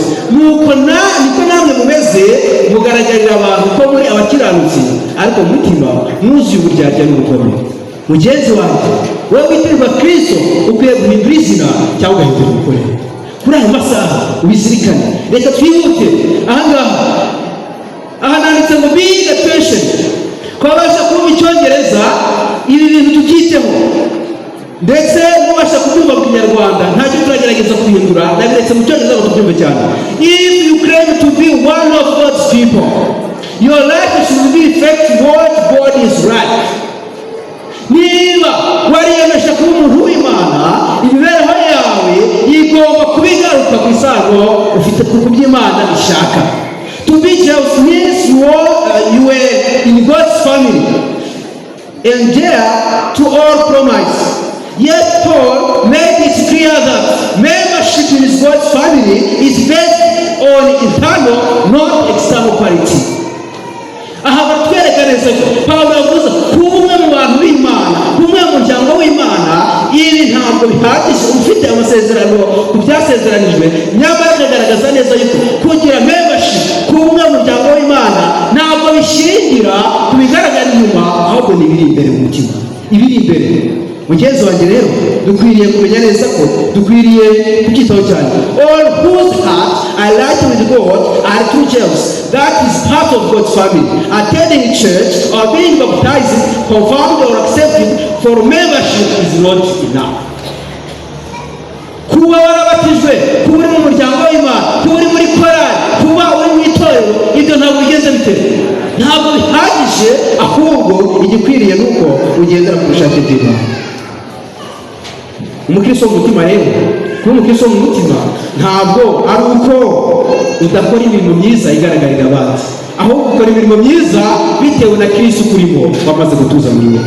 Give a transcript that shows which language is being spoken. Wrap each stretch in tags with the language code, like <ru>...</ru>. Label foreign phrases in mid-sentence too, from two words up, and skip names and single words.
<rw>Nuko niko namwe mumeze, mugaragarira abantu ko muri abakiranutsi, ariko mu mutima mwuzuye uburyarya n'ubugome. mugenzi wanjye, wowe witirirwa Kristo ukwiye guhindura izina cyangwa ugahindura imikorere. Kuri aya masaha ubizirikane. Reka twihute aha nanditse ngo</rw> <en>being a patient.</en> <rw>Kwabasha kuba icyongereza ibi bintu tukiteho, ndetse mubasha kubyumva mu kinyarwanda ntacyo turagerageza guhindura, nabiretse mu cyongereza ngo tubyumve cyane.</rw> <en>If you claim to be one of God's people, your life should reflect what God is right.</en> <rw>Niba wariyemeje kuba umuntu w'Imana, imibereho yawe igomba kubigaruka ku isano ufite ku by'Imana ishaka.</rw> <en>To be just means you were in God's family and there to all promise. Yet Paul made it clear that membership in God's family is based on internal, not external quality.</en> <rw>Aha batwereka neza Pawulo yavuze kumwe mu bantu b'Imana, kumwe mu muryango w'Imana, ibi ntabwo bihagije ufite amasezerano ku byasezeranijwe, nyamara akagaragaza neza yuko kugira membership kumwe mu muryango w'Imana ntabwo bishingira ku bigaragara inyuma, ahubwo ni ibiri imbere mu mutima, ibiri imbere. Mugenzi wanjye rero dukwiriye kumenya neza ko dukwiriye kubyitaho cyane.</rw> <en>All whose heart are right with God are true Jews. That is part of God's family. Attending church or being baptized, confirmed or accepted for membership is not enough.</en> <rw>Kuba warabatijwe, kuba uri mu muryango w'Imana, kuba uri muri korali, kuba uri mu itorero, ibyo ntabwo bigeze bite, ntabwo bihagije, ahubwo igikwiriye nuko ugendera ku bushake bw'Imana. Umukristo w'umutima rero, kuba umukristo w'umutima ntabwo ari uko udakora imirimo myiza igaragarira abandi, ahubwo ukora imirimo myiza bitewe na Kristo kurimo wamaze gutuza muri wowe.</rw>